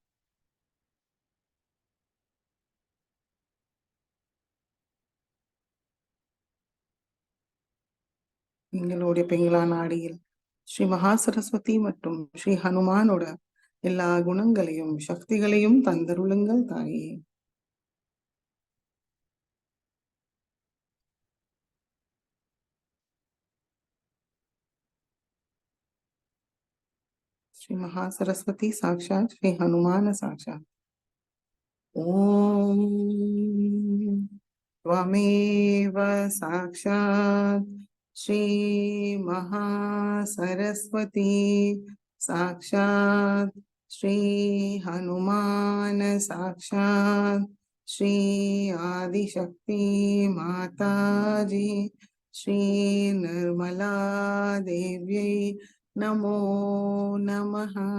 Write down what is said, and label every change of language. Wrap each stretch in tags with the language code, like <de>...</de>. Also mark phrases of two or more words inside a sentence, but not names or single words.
<ta>எங்களுடைய பிங்களா நாடியில் ஸ்ரீ மகா சரஸ்வதி மற்றும் ஸ்ரீ ஹனுமானோட எல்லா குணங்களையும் சக்திகளையும் தந்தருளுங்கள் தாயே.</ta> <sa>श्री महासरस्वती साक्षात श्री हनुमान साक्षात। ओम त्वमेव साक्षात श्री महासरस्वती साक्षात श्री हनुमान साक्षात श्री आदिशक्ति माताजी श्री निर्मला देव्यै नमो नमः।</sa>